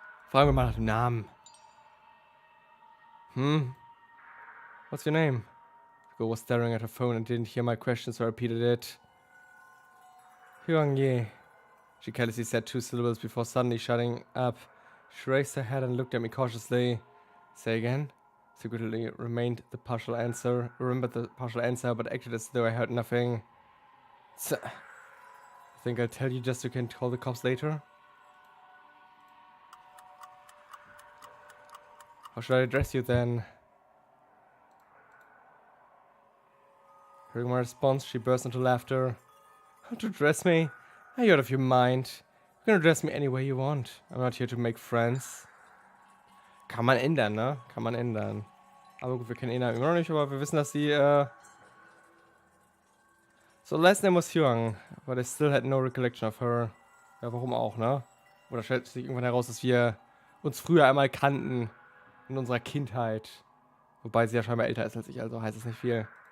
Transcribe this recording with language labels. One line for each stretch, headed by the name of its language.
German: Fragen wir mal nach dem Namen.
English: What's your name? The girl was staring at her phone and didn't hear my question, so I repeated it. Hyung Ye. She carelessly said 2 syllables before suddenly shutting up. She raised her head and looked at me cautiously. Say again? Secretly remained the partial answer. Remembered the partial answer, but acted as though I heard nothing. I think I'll tell you just so you can call the cops later. How should I address you then? Hearing my response, she burst into laughter. How to address me? Are you out of your mind? You can address me any way you want. I'm not here to make friends.
German: Kann man ändern, ne? Kann man ändern. Aber gut, wir kennen ihn immer noch nicht, aber wir wissen, dass sie,
English: So, last name was Hyung, but I still had no recollection of her.
German: Ja, warum auch, ne? Oder stellt sich irgendwann heraus, dass wir uns früher einmal kannten. In unserer Kindheit. Wobei sie ja scheinbar älter ist als ich, also heißt es nicht viel.